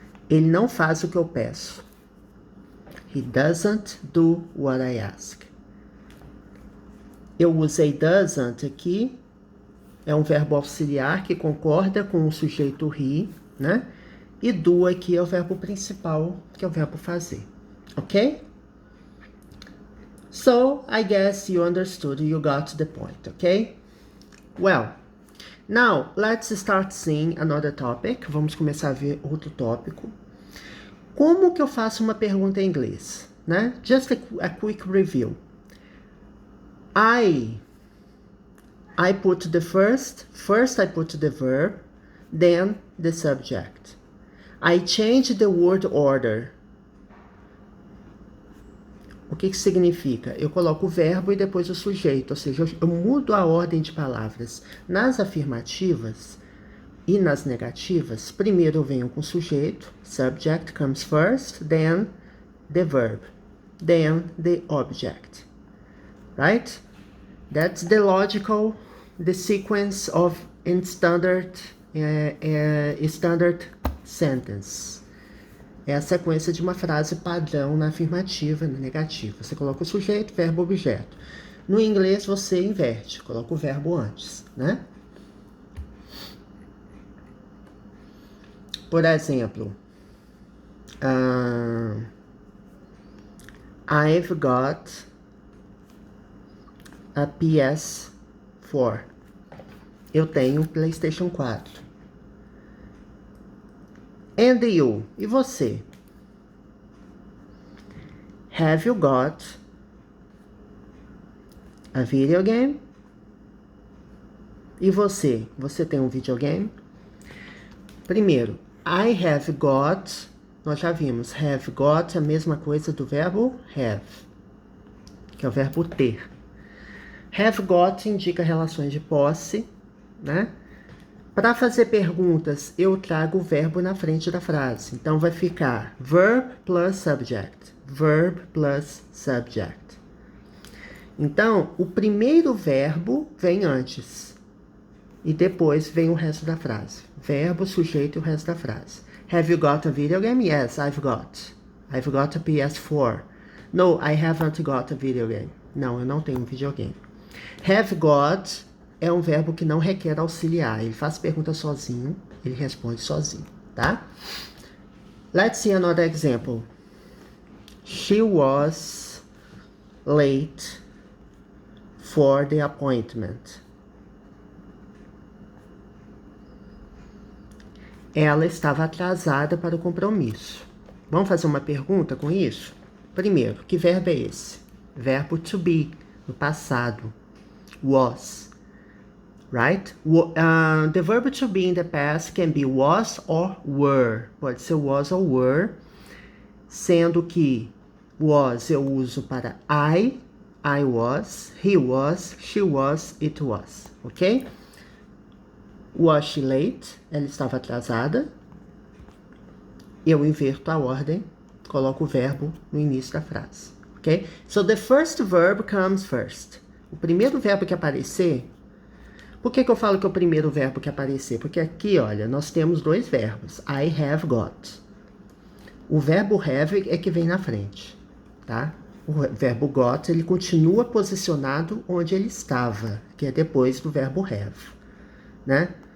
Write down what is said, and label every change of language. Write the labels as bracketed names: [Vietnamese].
[Portuguese] Ele não faz o que eu peço. [English] He doesn't do what I ask. [Portuguese] Eu usei doesn't aqui, é um verbo auxiliar que concorda com o sujeito he, né? E do aqui é o verbo principal, que é o verbo fazer. [English] Ok? So, I guess you understood, you got the point, ok? Well, now, let's start seeing another topic. [Portuguese] Vamos começar a ver outro tópico. Como que eu faço uma pergunta em inglês, né? [English] Just a quick review. I put the first I put the verb, then the subject. I change the word order. [Portuguese] O que significa? Eu coloco o verbo e depois o sujeito, ou seja, eu mudo a ordem de palavras. Nas afirmativas e nas negativas, primeiro eu venho com o sujeito, [English] subject comes first, then the verb, then the object, right? That's the logical, the sequence of in standard sentence. [Portuguese] É a sequência de uma frase padrão na afirmativa e na negativa. Você coloca o sujeito, verbo, objeto. No inglês você inverte, coloca o verbo antes, né? Por exemplo, [English] I've got a PS4. [Portuguese] Eu tenho um PlayStation 4. [English] And you? [Portuguese] E você? [English] Have you got a video game? [Portuguese] E você? Você tem um videogame? Primeiro, I have got, nós já vimos, have got é a mesma coisa do verbo have, que é o verbo ter. Have got indica relações de posse, né? Para fazer perguntas, eu trago o verbo na frente da frase. Então, vai ficar [English] verb plus subject. Verb plus subject. [Portuguese] Então, o primeiro verbo vem antes. E depois vem o resto da frase. Verbo, sujeito e o resto da frase. [English] Have you got a video game? Yes, I've got. I've got a PS4. No, I haven't got a video game. [Portuguese] Não, eu não tenho um videogame. Have got é um verbo que não requer auxiliar. Ele faz pergunta sozinho, ele responde sozinho, tá? [English] Let's see another example. She was late for the appointment. [Portuguese] Ela estava atrasada para o compromisso. Vamos fazer uma pergunta com isso? Primeiro, que verbo é esse? Verbo to be, no passado. Was. Right? [English] The verb to be in the past can be was or were. [Portuguese] Pode ser was or were. Sendo que was eu uso para I was, he was, she was, it was. [English] Ok? Was she late? [Portuguese] Ela estava atrasada. Eu inverto a ordem, coloco o verbo no início da frase. [English] Ok? So the first verb comes first. [Portuguese] O primeiro verbo que aparecer. Por que eu falo que é o primeiro verbo que aparecer? Porque aqui, olha, nós temos dois verbos. I have got. O verbo have é que vem na frente, tá? O verbo got, ele continua posicionado onde ele estava, que é depois do verbo have, né?